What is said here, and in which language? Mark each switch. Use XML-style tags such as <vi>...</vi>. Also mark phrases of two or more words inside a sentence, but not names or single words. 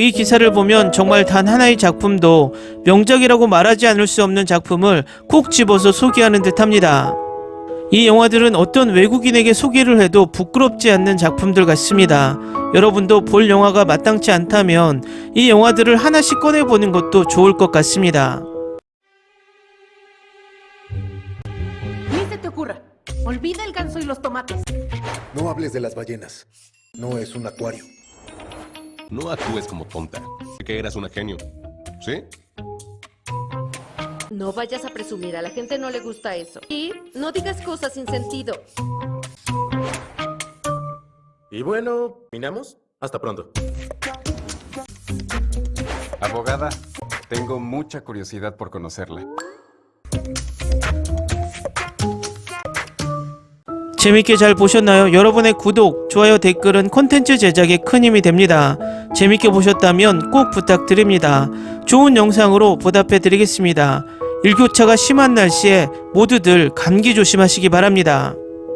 <ko>이 기사를 보면 정말 단 하나의 작품도 명작이라고 말하지 않을 수 없는 작품을 콕 집어서 소개하는 듯합니다. 이 영화들은 어떤 외국인에게 소개를 해도 부끄럽지 않는 작품들 같습니다. 여러분도 볼 영화가 마땅치 않다면 이 영화들을 하나씩 꺼내보는 것도 좋을 것 같습니다.</ko> <es>Ni se te ocurra. Olvida el ganso y los tomates. No hables de las ballenas. No es un acuario. No actúes como tonta, que eras una genio, ¿sí? No vayas a presumir, a la gente no le gusta eso. Y no digas cosas sin sentido. Y bueno, ¿terminamos? Hasta pronto. Abogada, tengo mucha curiosidad por conocerla.</es> <ko>재밌게 잘 보셨나요? 여러분의 구독, 좋아요, 댓글은 콘텐츠 제작에 큰 힘이 됩니다. 재밌게 보셨다면 꼭 부탁드립니다. 좋은 영상으로 보답해 드리겠습니다. 일교차가 심한 날씨에 모두들 감기 조심하시기 바랍니다.</ko>